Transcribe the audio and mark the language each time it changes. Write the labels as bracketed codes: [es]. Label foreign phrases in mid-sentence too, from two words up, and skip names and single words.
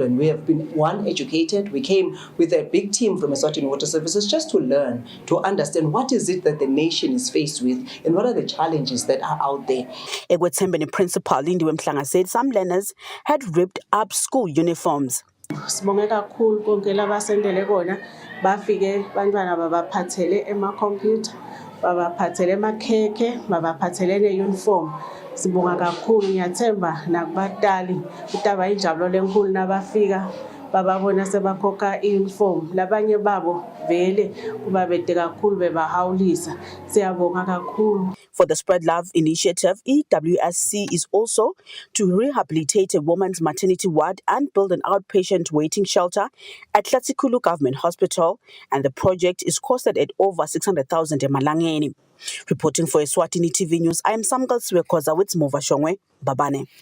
[en] We have been educated. We came with a big team from Eswatini Water Services just to learn, to understand what is it that the nation is faced with and what are the challenges that are out there. Eswatini Principal Lindiwe Mhlanga said some learners had ripped up school uniforms. [ss] Sibonge kakhulu konke labasendele kona bafike bantwana babaphathele ema-computer, babaphathele emakhekhe, babaphathele ne-uniform. Sibonga kakhulu, ngiyathemba nakubatali kutaba injabulo lenkulu nabafika bababona sebakhokha i-uniform labanye babo vele kuba bede kakhulu bebahawulisa siyabonga kakhulu. [en] For the Spread Love Initiative, EWSC is also to rehabilitate a woman's maternity ward and build an outpatient waiting shelter at Tlatsikhulu Government Hospital, and the project is costed at over 600,000 emalangeni. Reporting for Eswatini TV News, I am Samgal Swekoza with Mova Shongwe, Babane.